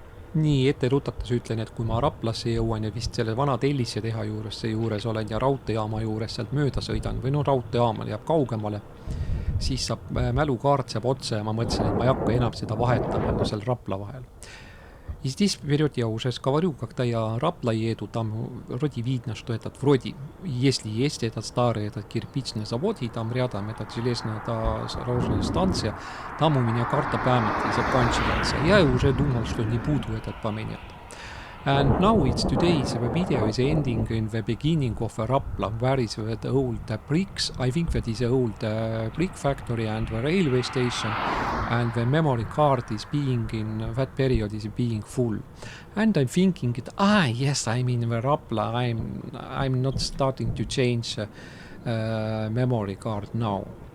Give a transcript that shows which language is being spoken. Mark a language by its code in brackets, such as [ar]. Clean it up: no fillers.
[et] Nii ette rutates ütlen, et kui ma Raplasse jõuan ja vist selle vana tellisse teha juures olen ja raudteejaama juures sealt mööda sõidan või raudteejaama jääb kaugemale, siis saab mälukaart saab otsa ja ma mõtlesin, et ma ei hakka enam seda vahetama seal Rapla vahel. [ru] И здесь вперед я уже говорю, когда я Рапла еду, там вроде видно, что этот вроде, если есть этот старый этот кирпичный завод, и там рядом этот железная дорожная станция, там у меня карта памяти заканчивается. Я уже думал, что не буду этот поменять. [en] And now it's today, the video is ending in the beginning of Rapla, where is the old bricks. I think that is the old brick factory and the railway station, and the memory card is being in that period is being full. And I'm thinking that, yes, I'm in the Rapla, I'm not starting to change memory card now.